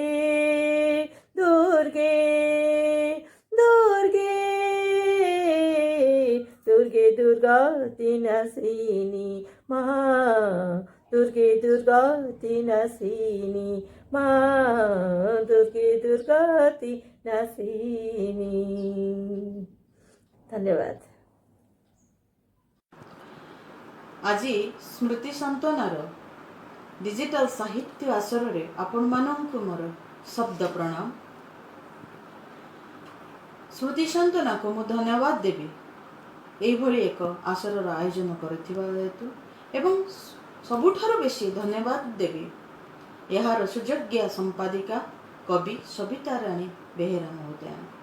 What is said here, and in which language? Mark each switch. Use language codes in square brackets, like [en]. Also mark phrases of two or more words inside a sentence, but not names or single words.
[bn] দুর্গে দুর্গে দুর্গে দুর্গতি নাশিনী মা দুর্গে দুর্গতি নাশিনী মা দুর্গে দুর্গতি নাশিনী ধন্যবাদ। [or] ଆଜି ସ୍ମୃତି ସାନ୍ତ୍ୱନାର ଡିଜିଟାଲ ସାହିତ୍ୟ ଆସରରେ ଆପଣମାନଙ୍କୁ ମୋର ଶବ୍ଦ ପ୍ରଣାମ। ସ୍ମୃତି ସାନ୍ତନାକୁ ମୁଁ ଧନ୍ୟବାଦ ଦେବି ଏଇଭଳି ଏକ ଆସରର ଆୟୋଜନ କରିଥିବା ହେତୁ ଏବଂ ସବୁଠାରୁ ବେଶୀ ଧନ୍ୟବାଦ ଦେବି ଏହାର ସୁଯୋଗ୍ୟ ସମ୍ପାଦିକା କବି ସବିତାରାଣୀ ବେହେରା ମହୋଦୟା।